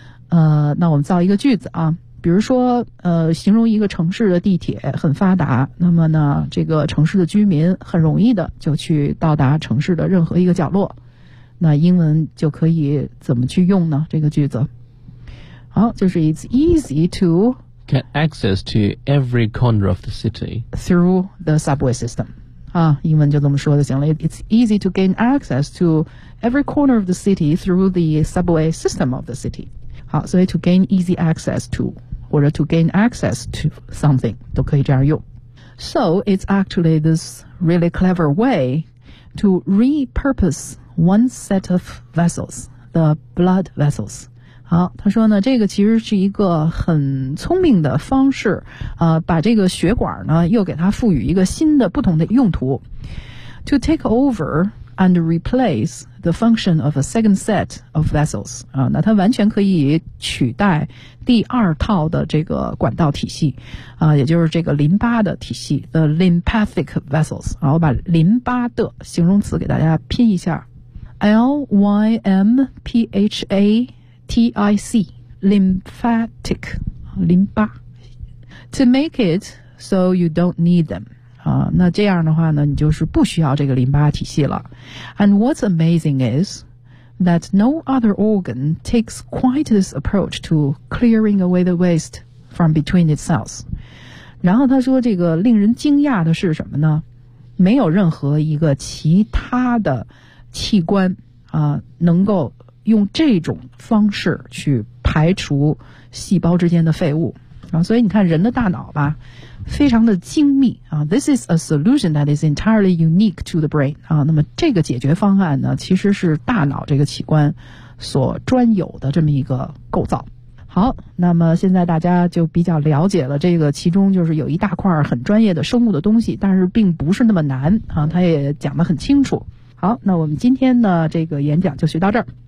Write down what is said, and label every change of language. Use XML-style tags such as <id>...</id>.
<zh>那我们造一个句子啊，比如说形容一个城市的地铁很发达，那么呢这个城市的居民很容易的就去到达城市的任何一个角落，那英文就可以怎么去用呢？这个句子，好，就是</zh> <en>It's easy to get access to every corner of the city through the subway system.</en> <zh>啊，英文就这么说就行了。</zh> <en>It's easy to gain access to every corner of the city through the subway system of the city.</en> <zh>好，所以</zh> <en>to gain easy access to</en> <zh>或者</zh> <en>to gain access to something</en> <zh>都可以这样用。</zh> <en>So it's actually this really clever way to repurpose. One set of vessels, the blood vessels.</en> <zh>好，他说呢，这个其实是一个很聪明的方式，把这个血管呢又给它赋予一个新的不同的用途。</zh> <en>To take over and replace the function of a second set of vessels.</en> <zh>啊，那它完全可以取代第二套的这个管道体系，啊，也就是这个淋巴的体系 ，</zh> <en>the lymphatic vessels.</en> <zh>好，我把淋巴的形容词给大家拼一下。</zh> <en>L-Y-M-P-H-A-T-I-C, lymphatic, 淋巴 to make it so you don't need them.</en> <zh>啊，那这样的话呢，你就是不需要这个淋巴体系了。</zh> <en>And what's amazing is that no other organ takes quite this approach to clearing away the waste from between its cells.</en> <zh>然后他说这个令人惊讶的是什么呢？没有任何一个其他的器官啊，能够用这种方式去排除细胞之间的废物啊，所以你看人的大脑吧，非常的精密啊。</zh> <en>This is a solution that is entirely unique to the brain 啊。</en> <zh>那么这个解决方案呢，其实是大脑这个器官所专有的这么一个构造。好，那么现在大家就比较了解了，这个其中就是有一大块很专业的生物的东西，但是并不是那么难啊，它也讲得很清楚。好，那我们今天呢，这个演讲就学到这儿。</zh>